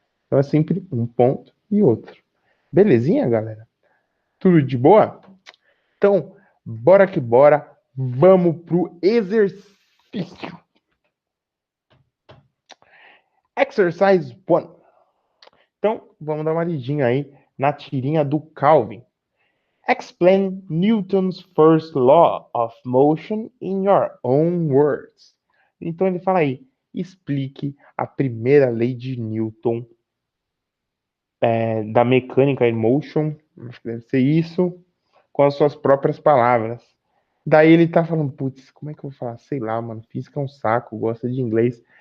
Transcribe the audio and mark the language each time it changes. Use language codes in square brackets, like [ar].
[pt] Então é sempre um ponto e outro. Belezinha, galera? Tudo de boa? Então, bora que bora, vamos pro exercício. Exercise 1. Então, vamos dar uma lidinha aí na tirinha do Calvin. [en] Explain Newton's first law of motion in your own words. [pt] Então ele fala aí, explique a primeira lei de Newton da mecânica [en] in motion, [pt] acho que deve ser isso, com as suas próprias palavras. Daí ele tá falando, putz, como é que eu vou falar? Sei lá, mano, física é um saco, gosta de inglês.